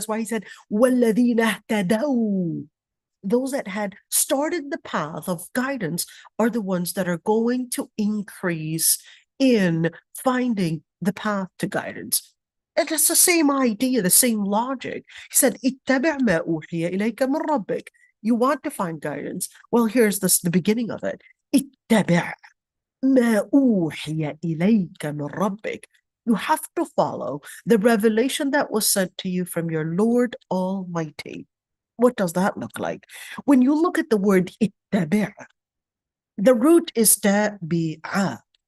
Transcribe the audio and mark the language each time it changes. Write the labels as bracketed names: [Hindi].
[English] That's why He said, [Arabic] وَالَّذِينَ اهْتَدَوْا. [English] Those that had started the path of guidance are the ones that are going to increase in finding the path to guidance. And it's the same idea, the same logic. He said, [Arabic] اتبع ما أوحي إليك من ربك. [English] You want to find guidance? Well, here's the beginning of it. [Arabic] اتبع ما أوحي إليك من ربك. [English] You have to follow the revelation that was sent to you from your Lord Almighty. What does that look like? When you look at the word اتبع, the root is tabi'a.